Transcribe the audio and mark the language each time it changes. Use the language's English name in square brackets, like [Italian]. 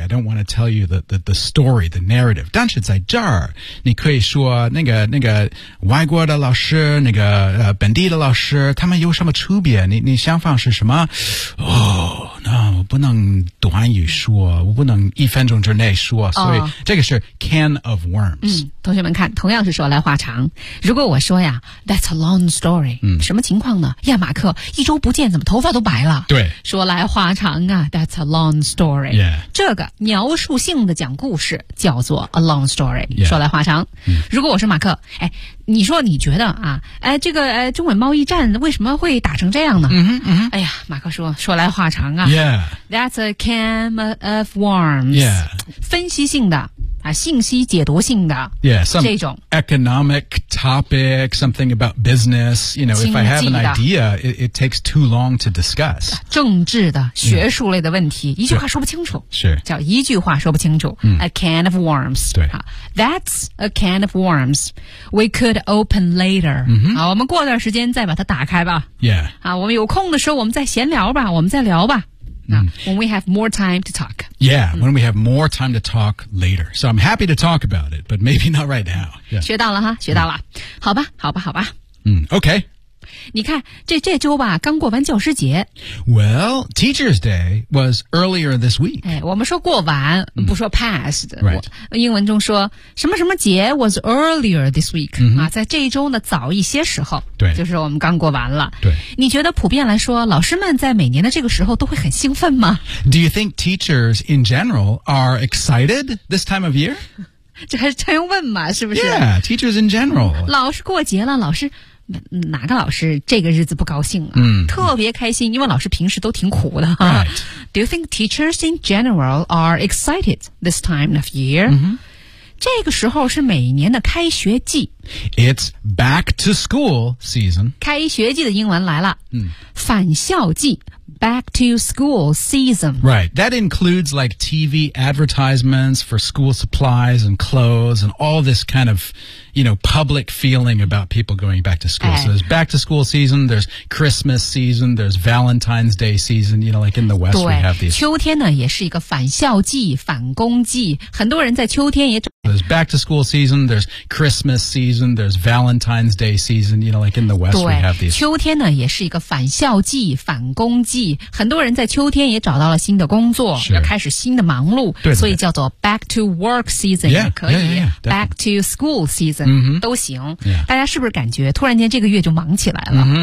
[English] I don't want to tell you the story, the narrative. [Chinese] 但是在这儿你可以说那个外国的老师那个、本地的老师他们有什么区别你想法是什么 那我不能短语说我不能一分钟之内说所以这个是 [English] can of worms.、 [Chinese] 嗯同学们看同样是说来话长如果我说呀 [English] That's a long story、 [Chinese] 嗯、什么情况呢呀马克一周不见怎么头发都白了对说来话长啊 [English] That's a long story、 yeah. [Chinese] 这个描述性的讲故事叫做 a long story、 [English] yeah. [Chinese] 说来话长、嗯、如果我是马克哎，你说你觉得啊哎，这个哎，中美贸易战为什么会打成这样呢、嗯嗯、哎呀马克说来话长啊、 [English] yeah. That's a can of worms、 yeah. [Chinese] 分析性的啊，信息解读性的 [English] yeah, some [Chinese] 这种 [English] economic topic, something about business. You know, if I have an idea, it takes too long to discuss. [Chinese] 政治的、学术类的问题， yeah. 一句话说不清楚，是叫一句话说不清楚。嗯、 [English] a can of worms. [Chinese] 对， [English] 啊 ，That's a can of worms. We could open later.、 Mm-hmm. [Chinese] 啊，我们过段时间再把它打开吧。 [English] Yeah. [Chinese] 啊，我们有空的时候我们再闲聊吧，我们再聊吧。 [English] When we have more time to talk. Yeah,、mm. when we have more time to talk later. So I'm happy to talk about it, but maybe not right now.、Yeah. [Chinese] 学到了哈，学到了。Mm. 好吧，好吧，好吧。 [English] 嗯、okay. [Chinese] 你看，这周吧，刚过完教师节。 [English] Well, Teacher's Day was earlier this week. [Chinese] 哎，我们说过完，不说 past.、 [English] Mm. Right. [Chinese] 英文中说什么什么节 [English] was earlier this week.、 Mm-hmm. [Chinese] 啊，在这一周呢，早一些时候。对，就是我们刚过完了。对，你觉得普遍来说，老师们在每年的这个时候都会很兴奋吗 [English] ？Do you think teachers in general are excited this time of year? [Chinese] 这还是真问嘛？是不是 [English] ？Yeah, teachers in general. [Chinese] 老师过节了，老师哪个老师这个日子不高兴啊？嗯，特别开心，因为老师平时都挺苦的哈。 [English] Right. Do you think teachers in general are excited this time of year?、 Mm-hmm. [Chinese] 这个时候是每年的开学季。 [English] It's back to school season. [Chinese] 开学季的英文来了。嗯、返校季 , [English] back to school season. Right, that includes like TV advertisements for school supplies and clothes and all this kind of, you know, public feeling about people going back to school. So there's back to school season, there's Christmas season, there's Valentine's Day season, you know, like in the West we have these. [Chinese] 秋天呢也是一个返校季返工季很多人在秋天也 [English] There's back to school season, there's Christmas season, there's Valentine's Day season, you know, like in the West we have these. [Chinese] 秋天呢也是一个返校季返工季很多人在秋天也找到了新的工作要开始新的忙碌对所以叫做 [English] back to work season [Chinese] 也可以 [English] back to school season、 mm-hmm. [Chinese] 都行、 [English] yeah. [Chinese] 大家是不是感觉突然间这个月就忙起来了、